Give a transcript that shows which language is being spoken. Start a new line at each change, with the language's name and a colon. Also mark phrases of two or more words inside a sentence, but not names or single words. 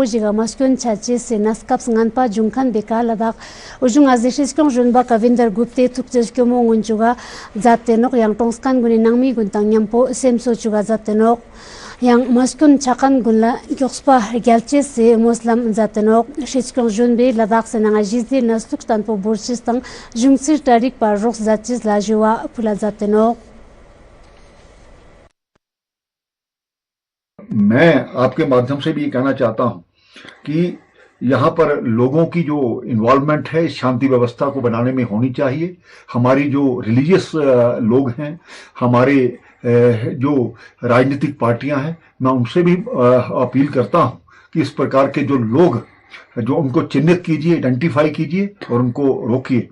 Ladakhi: jiga maskyon chache se naskaps nganpa jungkhan beka ladak ujung azishis kong junba kavinder gupte tukjes kyomo ngunchuga zatenok yang tongskan guni nangmi guntang nyampo semso chuga zatenok yang maskun chakan gunla gyokspa gyalche se muslim zatenok shiskong junbe ladak se nanga jizdi nasluk tanpo burchis tang jungsir tarik par rok zachis la jiwa pula zatenok
Hindi: मैं आपके माध्यम से भी ये कहना चाहता हूं कि यहाँ पर लोगों की जो इन्वॉल्वमेंट है शांति व्यवस्था को बनाने में होनी चाहिए। हमारी जो रिलीजियस लोग हैं, हमारे जो राजनीतिक पार्टियां हैं, मैं उनसे भी अपील करता हूं कि इस प्रकार के जो लोग जो उनको चिन्हित कीजिए, आइडेंटिफाई कीजिए और उनको रोकिए।